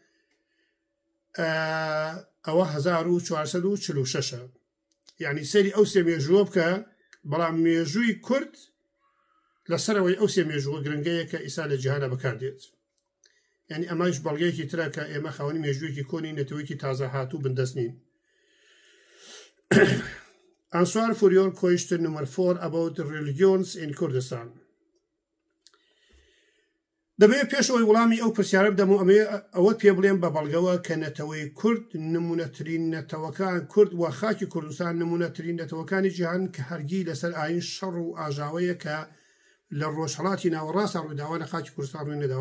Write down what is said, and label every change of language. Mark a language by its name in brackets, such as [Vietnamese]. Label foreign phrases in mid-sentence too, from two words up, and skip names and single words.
[Central Kurdish] ئەوە 1446 یعنی سەری ئەو سێ مێژووە بکە بەڵام مێژووی کورد لەسەرەوەی ئەو سێ مێژووە گرنگەیە کە ئیسا لە جیهانە بەکاردێت. یعنی ئەماش بەڵگەیەکی ترە کە ئێمە خاوەنی مێژوویەکی کۆنی نەتەوەیەکی تازە هاتوو بندەستنین. [English] Answer for your question number 4 about the religions in Kurdistan. [Central Kurdish] دەبێت پێشەوەی وەڵامی ئەو پرسیارە بدەم و ئەوە پێ بڵێن بە بەڵگەوە کە نەتەوەی کورد نمونەترین نەتەوەکان کورد و خاکی کوردستان نمونەترین نەتەوەکانی جیهان کە هەرگی لەسەر ئاین شەڕ و ئاژاوەیە کە لە ڕۆژهەڵاتی ناوەڕاستە ڕووداوە لە خاکی کوردستان ڕووی نەداوە